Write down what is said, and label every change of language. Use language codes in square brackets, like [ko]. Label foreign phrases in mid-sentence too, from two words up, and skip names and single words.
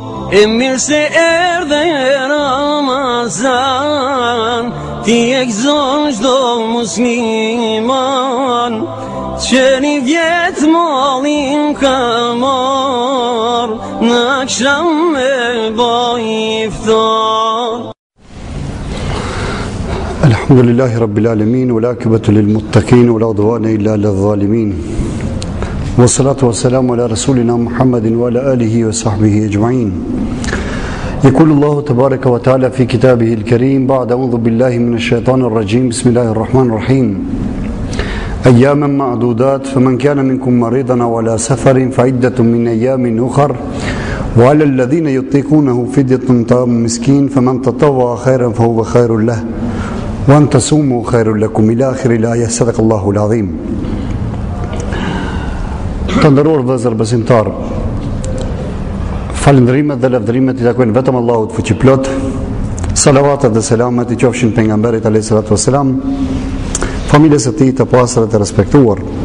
[sq] E mirë se erdhe Ramazan, ti e gëzon çdo musliman, që një vjetë molim ka marr, në akşam me baj iftar. [ar] الحمد لله رب العالمين والعاقبة للمتقين ولا عدوان إلا للظالمين. والصلاة والسلام على رسولنا محمد وعلى آله وصحبه أجمعين. يقول الله تبارك وتعالى في كتابه الكريم بعد أعوذ بالله من الشيطان الرجيم بسم الله الرحمن الرحيم أياما معدودات فمن كان منكم مريضا أو على سفر فعدة من أيام أخر وعلى الذين يطيقونه فدية طعام مسكين فمن تطوع خيرا فهو خير له وأن تصوموا خير لكم إلى آخر الآية صدق الله العظيم. [sq] Të vëllezër besimtar, falëndrimet dhe lavdërimet I takojnë vetëm Allahut fuqiplot. Salavatet dhe selamet I qofshin pejgamberit [ar] عليه الصلاة والسلام, [sq] familjes së tij të pastra të respektuar.